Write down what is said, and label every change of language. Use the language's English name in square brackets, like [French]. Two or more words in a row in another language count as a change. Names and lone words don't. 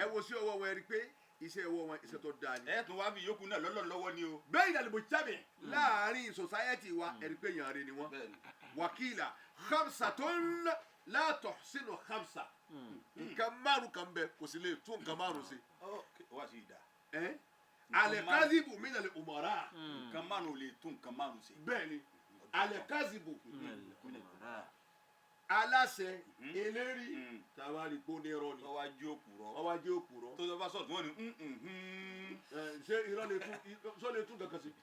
[Yoruba] Ẹ wo sí ọwọ́ wọn, ẹ rí pé iṣẹ́ ọwọ́ wọn, iṣẹ́ tó dáa ni. Ẹ tún wá fi yòókù náà lọ́lọ́ lọ́wọ́ ni o. Bẹ́ẹ̀ ni àlùbọ̀ jábẹ̀ Mm. láàárín society wa, Mm. ẹ rí pé èèyàn rẹ ni wọ́n. Bẹ́ẹ̀ ni. [Arabic] وقيل خمسة لا تحسن خمسة. Mm. [Yoruba] Nǹkan márùn kan bẹ, kò sì lè tún nǹkan márùn ṣe. Ó, wá sí ìdá. Ẹ? [Arabic] Nǹkan الكاذب من الأمراء. Mm. [Yoruba] Nǹkan márùn ò lè tún nǹkan márùn ṣe. Bẹ́ẹ̀ ni. Al-kazibu. Mm. Aláṣẹ, Mm. eléri, Mm. tá a wá rí pé ó ní irọ́ ni. Ó wá jí òpùrọ́. Ó wá jí òpùrọ́. Tó bá sọ̀tún, wọ́n ní, mm, mm, mm. Ẹ, ṣé irọ́ lè tún, i-, ṣó lè tún kankan sí?